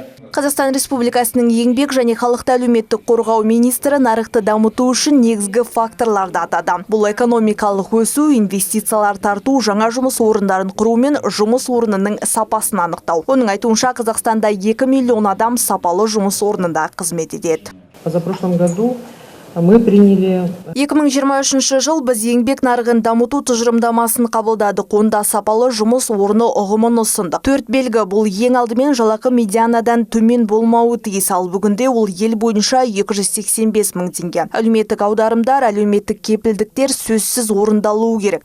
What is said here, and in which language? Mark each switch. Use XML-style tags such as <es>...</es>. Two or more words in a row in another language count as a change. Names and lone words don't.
<kk>Қазақстан Республикасының еңбек және халықты әлеуметтік қорғау министрі нарықты дамыту үшін негізгі факторларды атады. Бұл экономикалық өсу, инвестициялар тарту, жаңа жұмыс орындарын құру мен жұмыс орнының сапасын анықтау. Оның айтуынша Қазақстанда 2 миллион адам сапалы жұмыс орнында қызмет етеді.</kk> <ru>Позапрошлом году мы приняли</ru> <kk>2023 жыл біз еңбек нарығын дамыту тұжырымдамасын қабылдадық. Онда сапалы жұмыс орны ұғымын ұсындық. 4 белгі бұл ең алдымен жалақы медианадан төмен болмауы тиіс. Ал бүгінде ол ел бойынша 285 мың теңге. Әлеуметтік аударымдар, әлеуметтік кепілдіктер сөзсіз орындалуы керек.</kk>